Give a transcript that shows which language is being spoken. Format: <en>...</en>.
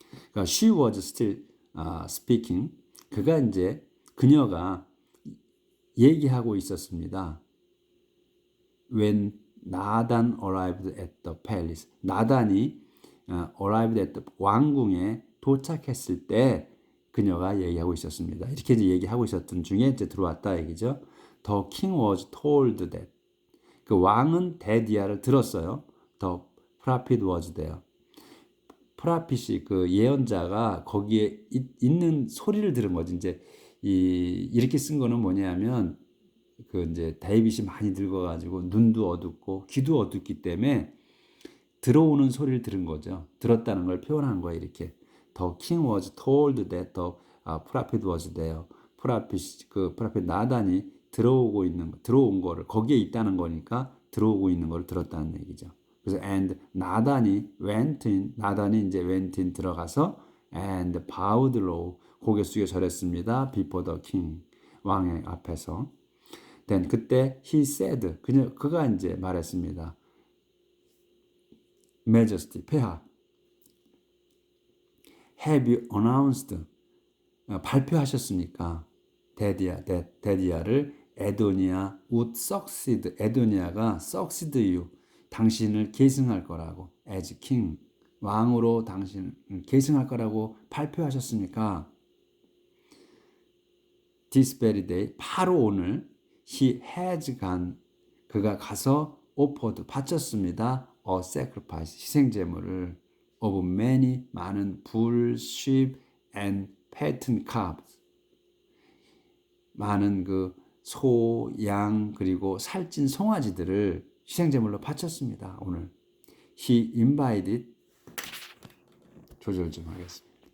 <ko>그러니까</ko> <en>she was still speaking.</en> <ko>그녀가 얘기하고 있었습니다.</ko> <en>When 나단 arrived at the palace.</en> <ko>나단이</ko> <en>arrived at the</en> <ko>왕궁에 도착했을 때 그녀가 얘기하고 있었습니다. 이렇게 이제 얘기하고 있었던 중에 이제 들어왔다 얘기죠.</ko> <en>The king was told that.</en> <ko>그 왕은 데디아를 들었어요.</ko> <en>The prophet was there.</en> <ko>프라핏이 그 예언자가 거기에 있는 소리를 들은 거지. 이제 이렇게 쓴 거는 뭐냐면 그 이제 데이빗이 많이 늙어가지고 눈도 어둡고 귀도 어둡기 때문에 들어오는 소리를 들은 거죠. 들었다는 걸 표현한 거예요. 이렇게</ko> <en>The king was told that the prophet was there.</en> <ko>프라핏 나단이 들어온 거를 거기에 있다는 거니까 들어오고 있는 걸 들었다는 얘기죠. 그래서 and 나단이 이제</ko> <en>went in</en> <ko>들어가서</ko> <en>and bowed low</en> <ko>고개 숙여 절했습니다.</ko> <en>before the king</en> <ko>왕의 앞에서. then 그때</ko> <en>he said</en> <ko>그가 이제 말했습니다.</ko> <en>Majesty</en> <ko>폐하</ko> <en>have you announced</en> <ko>발표하셨습니까? 데디아를 에도니아</ko> <en>would succeed</en> <ko>에도니아가 succeed you 당신을 계승할 거라고</ko> <en>as king</en> <ko>왕으로 당신을 계승할 거라고 발표하셨습니까?</ko> <en>This very day</en> <ko>바로 오늘</ko> <en>he has</en> <ko>그가 가서</ko> <en>offered</en> <ko>바쳤습니다.</ko> <en>a sacrifice 희생 제물을 of many 많은 bull, sheep and fattened calves 많은 그 소, 양 그리고 살찐 송아지들을 희생제물로 바쳤습니다.</en> <ko>오늘</ko> <en>he invited</en> <ko>조절 좀 하겠습니다.</ko>